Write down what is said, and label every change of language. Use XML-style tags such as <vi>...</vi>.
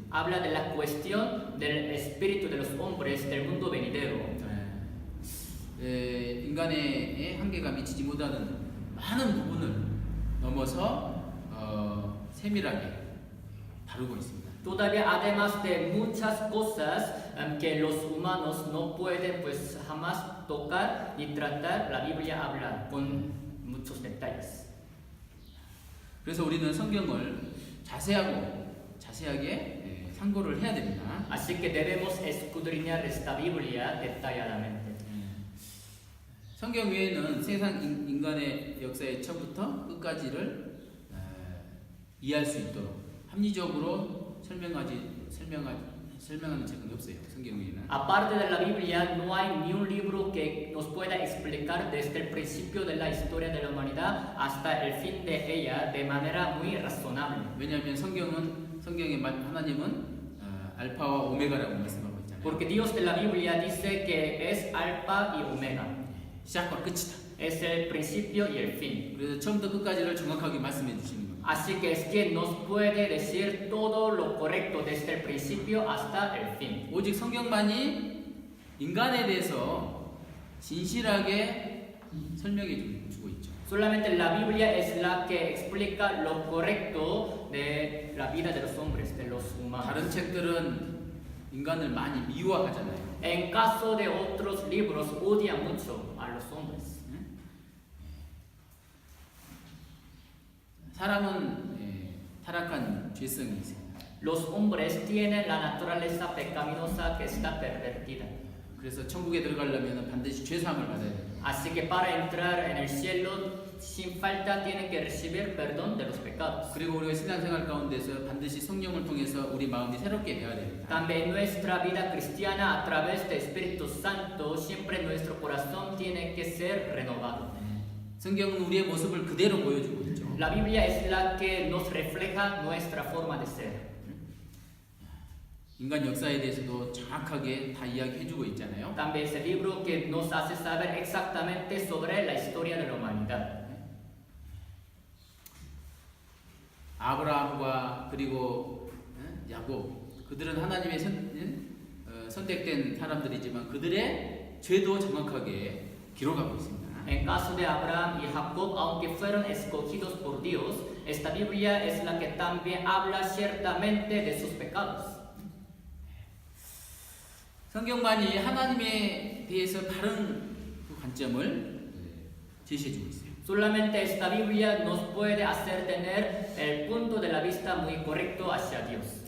<es>Habla de la cuestión del espíritu de los hombres del mundo venidero.</es> <ko>인간의 한계가 미치지 못하는 많은 부분을 넘어서 세밀하게 다루고 있습니다.</ko> <es>Todavía, además de muchas cosas que los humanos no pueden pues jamás tocar ni tratar, la Biblia habla con muchos detalles.</es> <ko>그래서 우리는 성경을 자세하게 상고를 해야 됩니다.</ko> <es>Así que debemos escudriñar esta Biblia detalladamente.</es> <ko>성경 외에는 세상 인간의 역사의 처음부터 끝까지를 이해할 수 있도록 합리적으로 설명하는 책은 없어요. 성경 외에는.</ko> <es>Aparte de la Biblia, no hay ni un libro que nos pueda explicar desde el principio de la historia de la humanidad hasta el fin de ella de manera muy razonable.</es> <ko>왜냐하면 성경의 하나님은 알파와 오메가라고 말씀하고 있잖아요.</ko> <es>Porque Dios de la Biblia dice que es alfa y omega.</es> <ko>시작과 끝이다.</ko> <es>Es el principio y el fin.</es> <ko>그래서 처음부터 끝까지를 정확하게 말씀해 주시는 겁니다.</ko> <es>Así que es que nos puede decir todo lo correcto desde el principio hasta el fin.</es> <ko>오직 성경만이 인간에 대해서 진실하게 설명해 주고 있죠.</ko> <es>Solamente la Biblia es la que explica lo correcto de la vida de los hombres, de los humanos.</es> <ko>다른 책들은 인간을 많이 미워하잖아요.</ko> <es>En caso de otros libros, odia mucho a los hombres.</es> <ko>사람은 타락한 죄성이 있습니다.</ko> <es>Los hombres tienen la naturaleza pecaminosa que está pervertida.</es> <ko>그래서 천국에 들어가려면 반드시 죄사함을 받아야 돼요.</ko> <es>Así que para entrar en el cielo sin falta tienen que recibir perdón de los pecados.</es> <ko>그리고 우리가 신앙생활 가운데서 반드시 성령을 통해서 우리 마음이 새롭게 되어야 됩니다.</ko> <es>También nuestra vida cristiana a través del Espíritu Santo, siempre nuestro corazón tiene que ser renovado.</es> <ko>성경은 우리의 모습을 그대로 보여주고 있죠.</ko> <es>La Biblia es la que nos refleja nuestra forma de ser.</es> <ko>인간 역사에 대해서도 정확하게 다 이야기해주고 있잖아요.</ko> <es>También es el libro que nos hace saber exactamente sobre la historia de la humanidad.</es> <ko>아브라함과 그리고 야곱 그들은 하나님의 선택된 사람들이지만 그들의 죄도 정확하게 기록하고 있습니다.</ko> <es>En caso de Abraham y Jacob, aunque fueron escogidos por Dios, esta Biblia es la que también habla ciertamente de sus pecados.</es> <ko>성경만이 하나님에 대해서 바른 그 관점을 제시해주고 있어요.</ko> <es>Solamente esta Biblia nos puede hacer tener el punto de la vista muy correcto hacia Dios.</es>